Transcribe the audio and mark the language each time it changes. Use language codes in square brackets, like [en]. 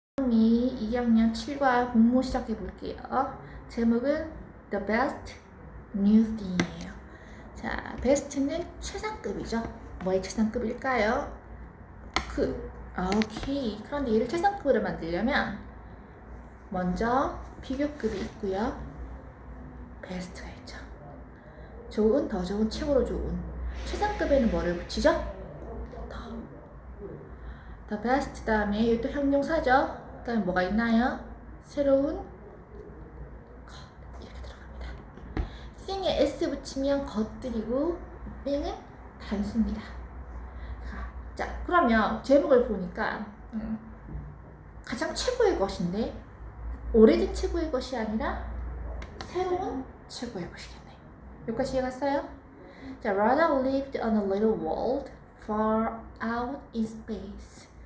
[ko] 이 2학년 7과 공모 시작해 볼게요. 제목은 [en] The Best New Thing [ko] 이에요. 자, best는 최상급이죠. 뭐의 최상급일까요? 오케이. 그런데 얘를 최상급으로 만들려면 먼저 비교급이 있고요. 베스트가 있죠. 좋은, 더 좋은, 최고로 좋은. 최상급에는 뭐를 붙이죠? [en] The best [ko] 다음에 여기 또 형용사죠. 그 다음에 뭐가 있나요? 새로운 것 이렇게 들어갑니다. thing에 s 붙이면 것들이고 thing은 단수입니다. 자, 그러면 제목을 보니까 가장 최고의 것인데 오래된 최고의 것이 아니라 새로운 최고의 것이겠네. 여기까지 이해갔어요? [en] 자, Rada lived on a little world far out in space.